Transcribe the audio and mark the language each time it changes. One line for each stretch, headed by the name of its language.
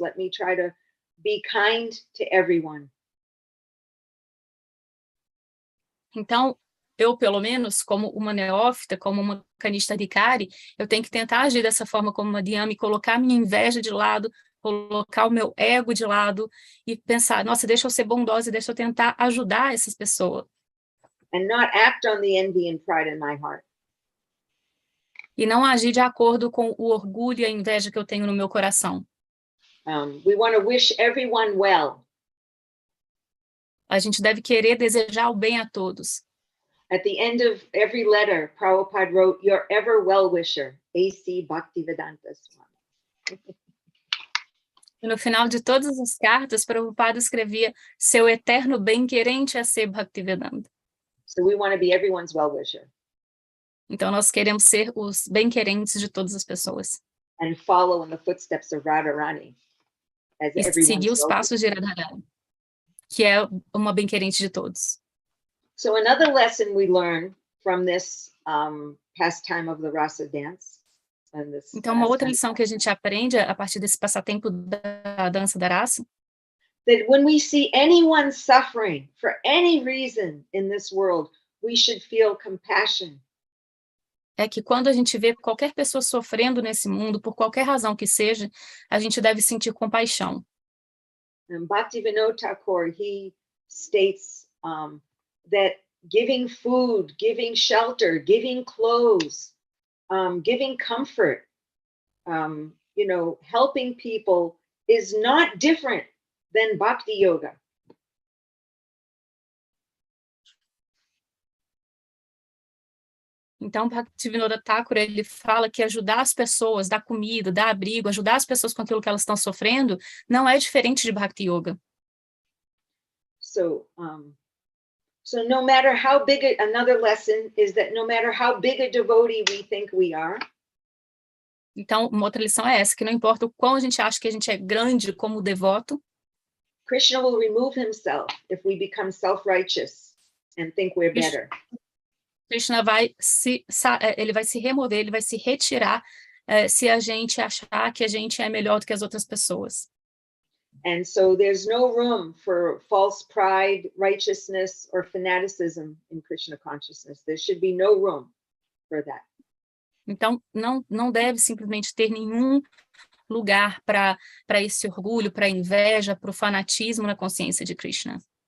English: Let me try to be kind to everyone.
Portuguese: Então, eu, pelo menos, como uma neófita, como uma Kanista Adhikari, eu tenho que tentar agir dessa forma como uma Madhyama e colocar minha inveja de lado, colocar o meu ego de lado e pensar, nossa, deixa eu ser bondosa e deixa eu tentar ajudar essas pessoas.
English: And not act on the envy and pride in my heart.
Portuguese: E não agir de acordo com o orgulho e a inveja que eu tenho no meu coração.
English: We want to wish everyone well.
Portuguese: A gente deve querer desejar o bem a todos.
English: At the end of every letter, Prabhupada wrote, your ever well-wisher, A.C. Bhaktivedanta Swami.
Portuguese: E no final de todas as cartas, Prabhupada escrevia: seu eterno bem-querente é ser Bhaktivedanta.
English: So we want to be everyone's well-wisher.
Portuguese: Então nós queremos ser os bem-querentes de todas as pessoas.
English: And follow in the footsteps of Radharani as
Portuguese: E
English: everyone's
Portuguese: seguir os
English: well-wisher.
Portuguese: passos de Radharani, que é uma bem-querente de todos.
English: So another lesson we learn from this pastime of the rasa dance. And this
Portuguese: Então uma outra lição que a gente aprende a partir desse passatempo da dança da raça,
English: that when we see anyone suffering for any reason in this world, we should feel compassion.
Portuguese: é que quando a gente vê qualquer pessoa sofrendo nesse mundo, por qualquer razão que seja, a gente deve sentir compaixão.
English: And Bhaktivinoda Thakur, he states that giving food, giving shelter, giving clothes, giving comfort, helping people is not different than Bhakti Yoga.
Portuguese: Então, Bhaktivinoda Thakur, ele fala que ajudar as pessoas, dar comida, dar abrigo, ajudar as pessoas com aquilo que elas estão sofrendo, não é diferente de Bhakti Yoga.
English: So no matter how big, another lesson is that no matter how big a devotee we think we are,
Portuguese: então, uma outra lição é essa, que não importa o quão a gente acha que a gente é grande como devoto,
English: Krishna will remove himself if we become self-righteous and think we're better.
Portuguese: Krishna ele vai se remover, ele vai se retirar se a gente achar que a gente é melhor do que as outras pessoas.
English: And so there's no room for false pride, righteousness, or fanaticism in Krishna consciousness. There should be no room for that.
Portuguese: Então, não deve simplesmente ter nenhum lugar para esse orgulho, para a inveja, para o fanatismo na consciência de Krishna.